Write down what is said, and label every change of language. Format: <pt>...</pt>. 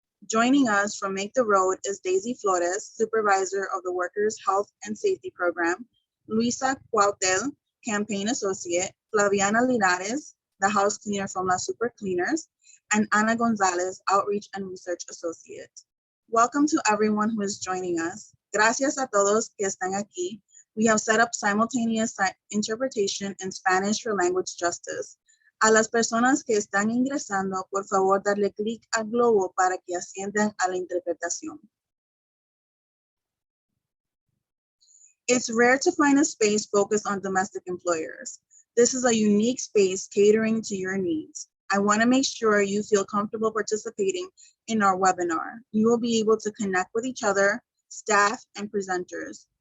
<en>Joining us from Make the Road is Daisy Flores, Supervisor of the Workers' Health and Safety Program, Luisa Cuautel, Campaign Associate, Flaviana Linares, the house cleaner from La Super Cleaners, and Ana Gonzalez, Outreach and Research Associate. Welcome to everyone who is joining us.</en> <es>Gracias a todos que están aquí.</es> <en>We have set up simultaneous interpretation in Spanish for language justice.</en> <es>A las personas que están ingresando, por favor, darle clic al globo para que asciendan a la interpretación.</es> <en>It's rare to find a space focused on domestic employers. This is a unique space catering to your needs. I want to make sure you feel comfortable participating in our webinar. You will be able to connect with each other, staff, and presenters.</en>